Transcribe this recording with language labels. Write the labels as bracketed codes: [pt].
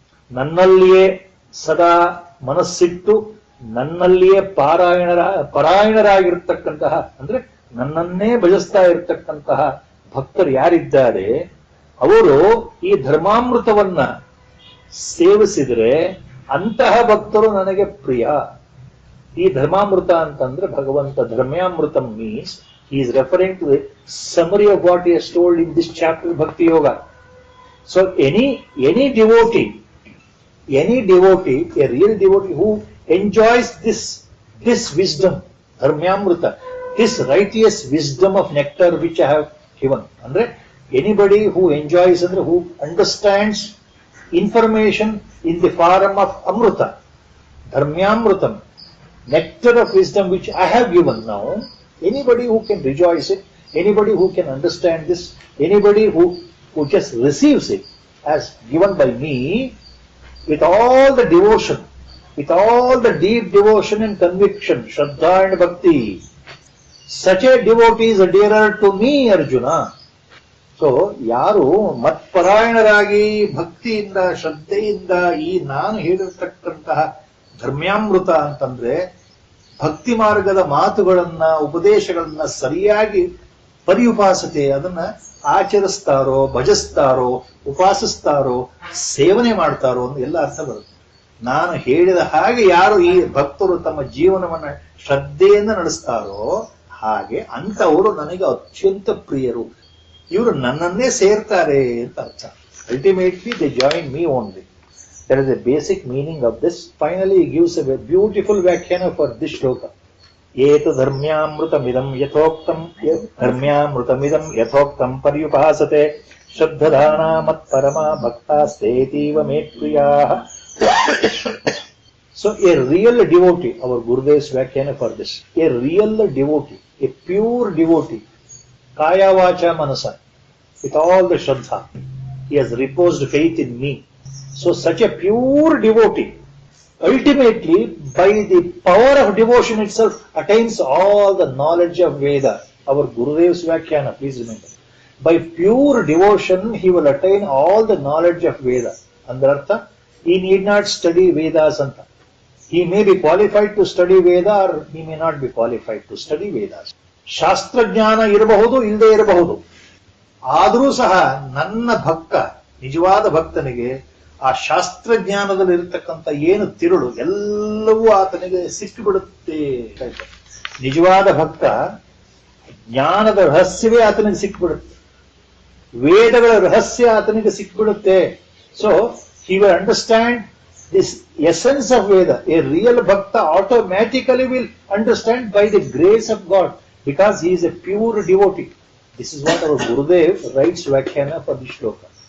[kn] ನನ್ನಲ್ಲಿಯೇ ಸದಾ ಮನಸ್ಸಿಟ್ಟು ನನ್ನಲ್ಲಿಯೇ ಪರಾಯಣರಾಗಿರ್ತಕ್ಕಂತಹ, ಅಂದ್ರೆ ನನ್ನನ್ನೇ ಭಜಿಸ್ತಾ ಇರತಕ್ಕಂತಹ ಭಕ್ತರು ಯಾರಿದ್ದಾರೆ, ಅವರು ಈ ಧರ್ಮಾಮೃತವನ್ನ ಸೇವಿಸಿದ್ರೆ ಅಂತಹ ಭಕ್ತರು ನನಗೆ ಪ್ರಿಯ. ಈ ಧರ್ಮಾಮೃತ ಅಂತಂದ್ರೆ ಭಗವಂತ ಧರ್ಮ್ಯಾಮೃತ means [en] he is referring to the summary of what he has told in this chapter, Bhakti Yoga. So any devotee, a real devotee who enjoys this wisdom, dharmyamrita, this righteous wisdom of nectar which I have given. Andre anybody who enjoys, andre who understands information in the form of amrita, dharmyamritam, nectar of wisdom which I have given now, anybody who can rejoice it, anybody who can understand this, anybody who just receives it as given by me with all the devotion, with all the deep devotion and conviction, Shraddha and Bhakti, such a devotee is dearer to me, Arjuna. [kn] So, ಯಾರು ಮತ್ಪರಾಯಣರಾಗಿ ಭಕ್ತಿಯಿಂದ ಶ್ರದ್ಧೆಯಿಂದ ಈ ನಾನು ಹೇಳಿರ್ತಕ್ಕಂತಹ ಧರ್ಮ್ಯಾಮೃತ ಅಂತಂದ್ರೆ ಭಕ್ತಿ ಮಾರ್ಗದ ಮಾತುಗಳನ್ನ ಉಪದೇಶಗಳನ್ನ ಸರಿಯಾಗಿ ಪರ್ಯುಪಾಸತೆ, ಅದನ್ನ ಆಚರಿಸ್ತಾರೋ, ಭಜಿಸ್ತಾರೋ, ಉಪಾಸಿಸ್ತಾರೋ, ಸೇವನೆ ಮಾಡ್ತಾರೋ ಅಂತ ಎಲ್ಲ ಅರ್ಥ ಬರುತ್ತೆ. ನಾನು ಹೇಳಿದ ಹಾಗೆ ಯಾರು ಈ ಭಕ್ತರು ತಮ್ಮ ಜೀವನವನ್ನ ಶ್ರದ್ಧೆಯಿಂದ ನಡೆಸ್ತಾರೋ ಹಾಗೆ ಅಂಥವರು ನನಗೆ ಅತ್ಯಂತ ಪ್ರಿಯರು. ಇವರು ನನ್ನನ್ನೇ ಸೇರ್ತಾರೆ ಅಂತ ಅರ್ಥ. [en] Ultimately they join me only. That is the basic meaning of this. Finally, he gives a beautiful Vyakhana for this shloka. [sa] ಏತು ಧರ್ಮ್ಯಾಮೃತಮಿದಂ ಯಥೋಕ್ತಂ ಧರ್ಮ್ಯಾಮೃತಮಿದಂ ಯಥೋಕ್ತಂ ಪರ್ಯುಪಾಸತೆ ಶ್ರದ್ಧಧಾನಾ ಮತ್ಪರಮಾ ಭಕ್ತಾಸ್ತೇತೀವ May ಪ್ರಿಯಾಃ. [en] So a real devotee, our Gurudev's Vyakhana for this, a real devotee, a pure devotee, Kaya Vacha Manasa, with all the Shraddha, he has reposed faith in me. So such a pure devotee, ultimately by the power of devotion itself attains all the knowledge of Veda. Our Gurudev's Vyakhana, please remember. By pure devotion, he will attain all the knowledge of Veda. Andartha, he need not study Vedas anta. He may be qualified to study Veda or he may not be qualified to study Vedas. [kn] ಶಾಸ್ತ್ರ ಜ್ಞಾನ ಇರಬಹುದು, ಇಲ್ಲದೆ ಇರಬಹುದು. ಆದರೂ ಸಹ ನನ್ನ ಭಕ್ತ, ನಿಜವಾದ ಭಕ್ತನಿಗೆ ಆ ಶಾಸ್ತ್ರಜ್ಞಾನದಲ್ಲಿ ಇರತಕ್ಕಂಥ ಏನು ತಿರುಳು ಎಲ್ಲವೂ ಆತನಿಗೆ ಸಿಕ್ಕಿಬಿಡುತ್ತೆ. ನಿಜವಾದ ಭಕ್ತ ಜ್ಞಾನದ ರಹಸ್ಯವೇ ಆತನಿಗೆ ಸಿಕ್ಕಿಬಿಡುತ್ತೆ, ವೇದಗಳ ರಹಸ್ಯ ಆತನಿಗೆ ಸಿಕ್ಕಿಬಿಡುತ್ತೆ. [en] So he will understand this essence of Veda. A real bhakta automatically will understand by the grace of God, because he is a pure devotee. This is what our Gurudev writes Vyakhana for this shloka.